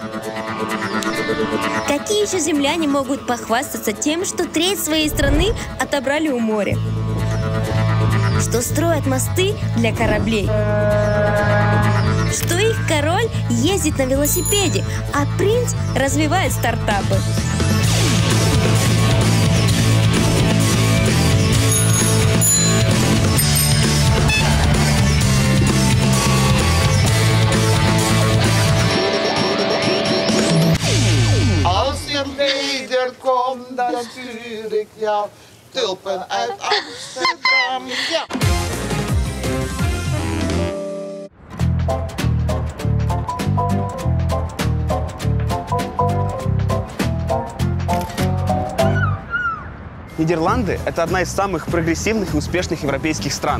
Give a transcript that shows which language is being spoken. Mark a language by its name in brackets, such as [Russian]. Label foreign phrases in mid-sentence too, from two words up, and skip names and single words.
[Russian] Какие еще земляне могут похвастаться тем, что треть своей страны отобрали у моря? Что строят мосты для кораблей? Что их король ездит на велосипеде, а принц развивает стартапы? [Dutch] Als je nederkomt naar Zurich, ja, tulpen uit Amsterdam, ja. [Russian] Нидерланды – это одна из самых прогрессивных и успешных европейских стран.